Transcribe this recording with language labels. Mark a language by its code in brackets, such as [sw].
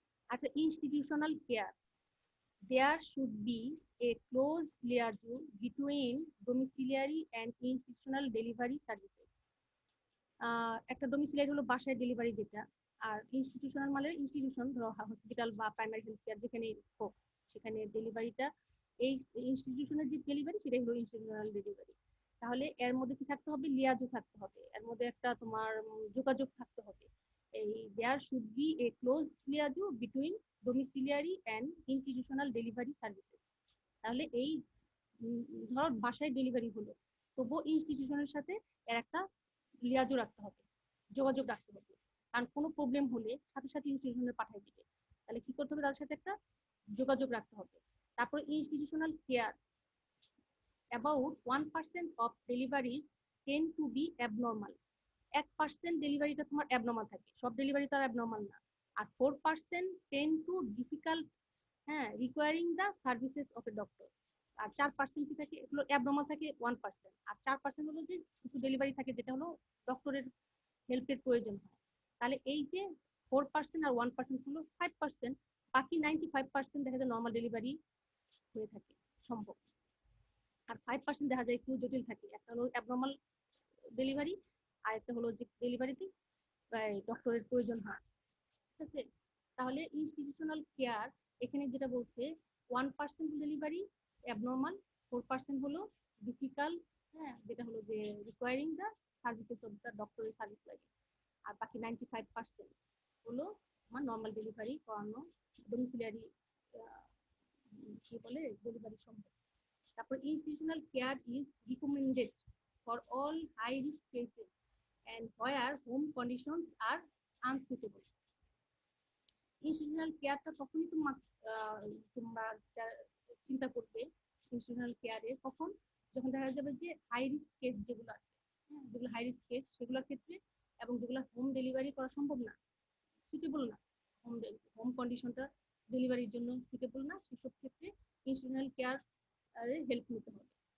[en] After institutional care, there should be a close liaison between domiciliary and institutional delivery services. [bn] একটা ডোমিসিলিয়ারি হলো বাসায় delivery যেটা, আর institutional মানে institution, ধরো হসপিটাল বা প্রাইমারি হেলথ কেয়ার যেখানে হোক, সেখানে ডেলিভারিটা, এই ইনস্টিটিউশনের যে ডেলিভারি সেটাই হলো ইনস্টিটিউশনাল ডেলিভারি। তাহলে এর মধ্যে কি থাকতে হবে? লিয়াজো থাকতে হবে, এর মধ্যে একটা তোমার যোগাযোগ থাকতে হবে। [en] এই there should be a close liaison between domiciliary and institutional delivery services. [bn] তাহলে এই ধরো বাসায় ডেলিভারি হলো, তবুও ইনস্টিটিউশনের সাথে এর একটা লিয়াজো রাখতে হবে, যোগাযোগ রাখতে হবে, কারণ কোনো প্রবলেম হলে সাথে সাথে ইনস্টিটিউশনে পাঠিয়ে দিবে। তাহলে কি করতে হবে? তাদের সাথে একটা যোগাযোগ রাখতে হবে। [en] তারপরে institutional care, about 1% of deliveries tend to be abnormal. [bn] 1% ডেলিভারিটা তোমার অ্যাবনর্মাল থাকে, সব ডেলিভারি তো আর অ্যাবনর্মাল না। [en] আর 4% tend to difficult, requiring the services of a doctor. [bn] আর 4% কি থাকে? এগুলো অ্যাবনর্মাল থাকে 1%, আর 4% হলো যে কিছু ডেলিভারি থাকে যেটা হলো ডক্টরের হেল্পের প্রয়োজন হয়। তাহলে এই যে 4% আর 1% হলো 5%, বাকি 95% দেখা যায় নর্মাল ডেলিভারি হয়ে থাকে, সম্ভব। আর 5% দেখা যায় একটু জটিল থাকে, একটা হলো অ্যাবনর্মাল ডেলিভারি, আর একটা হলো যে ডেলিভারিতে ডক্টরের প্রয়োজন হয়। ঠিক আছে? তাহলে ইনস্টিটিউশনাল কেয়ার এখানে যেটা বলছে 1% ডেলিভারি অ্যাবনর্মাল, 4% হলো ডিফিকাল্ট, যেটা হলো যে [en] requiring the services of the [bn] ডক্টরের সার্ভিস লাগে, আর বাকি 95% হলো আমার নর্মাল ডেলিভারি করানো, ডোমিসিলিয়ারি কি বলে ডেলিভারি সম্ভব। [en] তারপর institutional care is recommended for all high risk cases and where home conditions are unsuitable. [bn] institutional কেয়ারটা তখনই তোমরা চিন্তা করবে institutional কেয়ারে কখন, যখন দেখা যাবে যে হাই রিস্ক কেস যেগুলো আছে, যেগুলো হাই রিস্ক কেস সেগুলোর ক্ষেত্রে, এবং যেগুলো হোম ডেলিভারি করা সম্ভব না, সুটেবল না, হোম কন্ডিশনটা ডেলিভারির জন্য সুটেবল না, সেসব ক্ষেত্রে institutional কেয়ার হেল্প নিতে হবে।